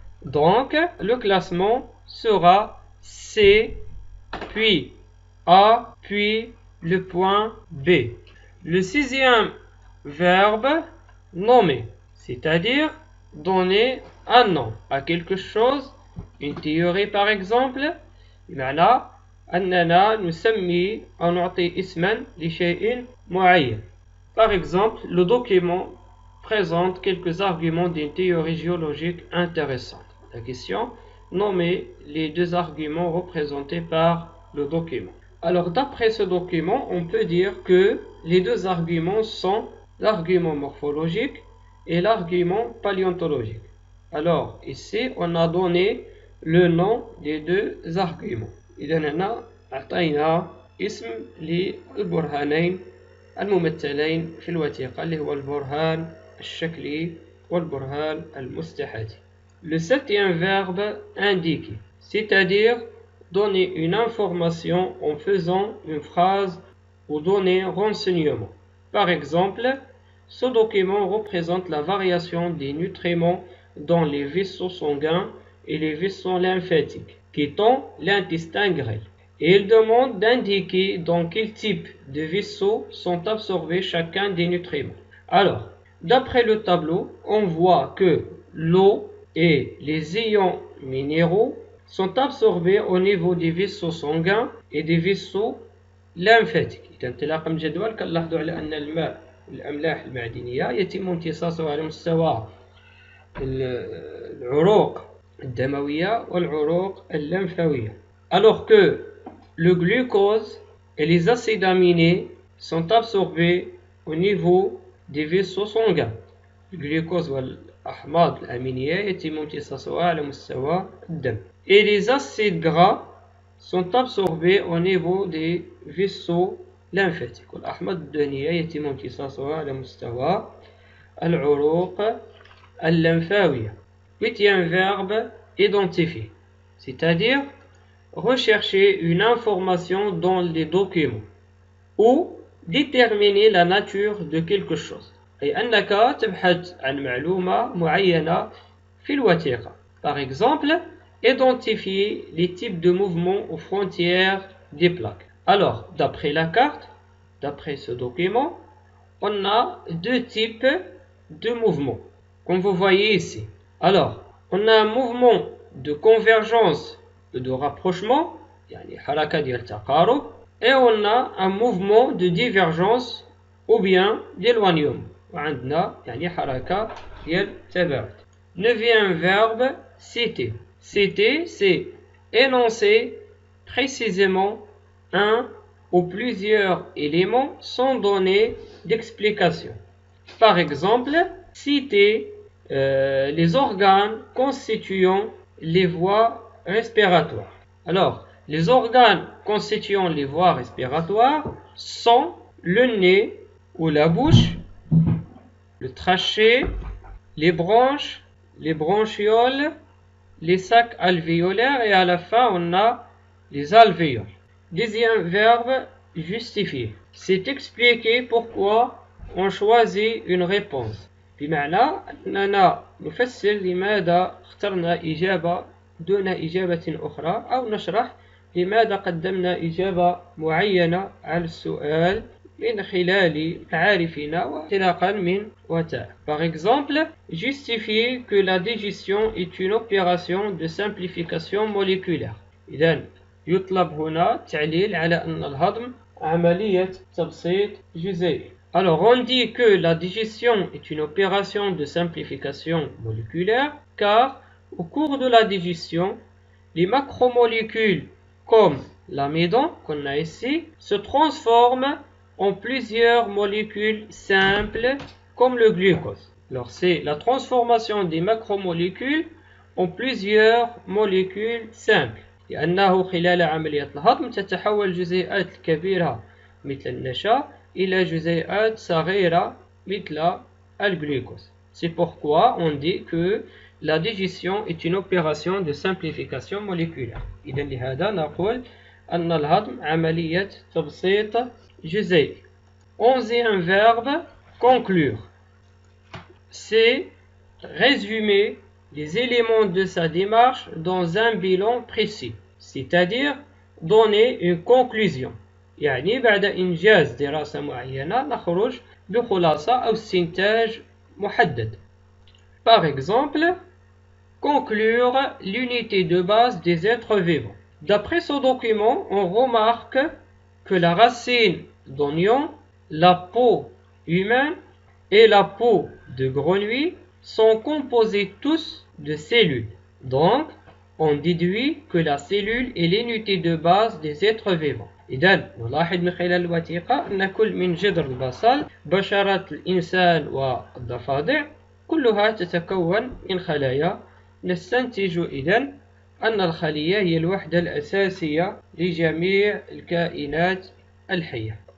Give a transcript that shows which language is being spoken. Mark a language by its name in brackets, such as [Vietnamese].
[French] Donc, le classement sera C, puis A, puis le point B. Le sixième verbe, nommer, c'est-à-dire donner un nom à quelque chose, une théorie par exemple. [Arabic] بمعنى أننا نسمي أو نعطي اسما لشيء معين. [French] Par exemple, le document présente quelques arguments d'une théorie géologique intéressante. La question, nommer les 2 arguments représentés par le document. Alors, d'après ce document, on peut dire que les 2 arguments sont l'argument morphologique et l'argument paléontologique. Alors, ici, on a donné le nom des 2 arguments. [Arabic] إذا هنا أعطينا اسم للبرهانين الممثلين في الوثيقة اللي هو البرهان الشكلي والبرهان المستحاذي. [French] Le septième verbe, indiquer, c'est-à-dire donner une information en faisant une phrase ou donner un renseignement. Par exemple, ce document représente la variation des nutriments dans les vaisseaux sanguins et les vaisseaux lymphatiques, quittant l'intestin grêle. Et il demande d'indiquer dans quel type de vaisseaux sont absorbés chacun des nutriments. Alors, d'après le tableau, on voit que l'eau et les ions minéraux sont absorbés au niveau des vaisseaux sanguins et des vaisseaux lymphatiques. [Arabic] إذا انطلاقا من الجدول كنلاحظوا على أن الماء والأملاح المعدنية يتم امتصاصها على مستوى العروق الدموية والعروق الليمفاوية. [French] Alors que le glucose et les acides aminés sont absorbés au niveau des vaisseaux sanguins. [Arabic] Le glucose والأحماض الأمينية يتم امتصاصها على مستوى الدم. [French] Et les acides gras sont absorbés au niveau des vaisseaux lymphatiques. [Arabic] والأحماض الدهنية يتم امتصاصها على مستوى العروق الليمفاوية. [French] Huitième verbe, identifier, c'est-à-dire rechercher une information dans les documents ou déterminer la nature de quelque chose. [Arabic] أي أنك تبحث عن معلومة معينة في الوثيقة. [French] Par exemple, identifier les types de mouvements aux frontières des plaques. Alors, d'après la carte, d'après ce document, on a deux types de mouvements, comme vous voyez ici. Alors, on a un mouvement de convergence et de rapprochement, [Arabic] يعني حركة ديال تقارب, [French] et on a un mouvement de divergence ou bien d'éloignement. [Arabic] وعندنا يعني حركة ديال تباعد. [French] Neuvième verbe, citer. Citer, c'est énoncer précisément un ou plusieurs éléments sans donner d'explication. Par exemple, citer les organes constituant les voies respiratoires. Alors, les organes constituant les voies respiratoires sont le nez ou la bouche, le trachée, les bronches, les bronchioles, les sacs alvéolaires et à la fin on a les alvéoles. Deuxième verbe, justifier. C'est expliquer pourquoi on choisit une réponse. [Arabic] بمعنى أننا نفسر لماذا اخترنا إجابة دون إجابة أخرى أو نشرح لماذا قدمنا إجابة معينة على السؤال من خلال معارفنا وانطلاقا من وثائق. [French] Par exemple, justifier que la digestion est une opération de simplification moléculaire. [Arabic] إذن يطلب هنا تعليل على أن الهضم عملية تبسيط جزيئي. [French] Alors on dit que la digestion est une opération de simplification moléculaire car au cours de la digestion, les macromolécules comme l'amidon qu'on a ici se transforment en plusieurs molécules simples comme le glucose. Alors c'est la transformation des macromolécules en plusieurs molécules simples. [Arabic] لأنه خلال عملية الهضم تتحول الجزيئات الكبيرة مثل النشا إلى جزيئات صغيرة مثل الجلوكوز. [French] C'est pourquoi on dit que la digestion est une opération de simplification moléculaire. [Arabic] إذن لهذا نقول أن الهضم عملية تبسيط جزيئي. [French] Onzième verbe, conclure. C'est résumer les éléments de sa démarche dans un bilan précis, c'est-à-dire donner une conclusion. [Arabic] يعني بعد إنجاز دراسة معينة نخرج بخلاصة أو استنتاج محدد. [French] Par exemple, conclure l'unité de base des êtres vivants. D'après ce document, on remarque que la racine d'oignon, la peau humaine et la peau de grenouille sont composés tous de cellules. Donc, on déduit que la cellule est l'unité de base des êtres vivants. [Arabic] إذن نلاحظ من خلال الوثيقة أن كل من جذر البصل بشرة الإنسان والضفادع كلها تتكون من خلايا. نستنتج إذن أن الخلية هي الوحدة الأساسية لجميع الكائنات الحية.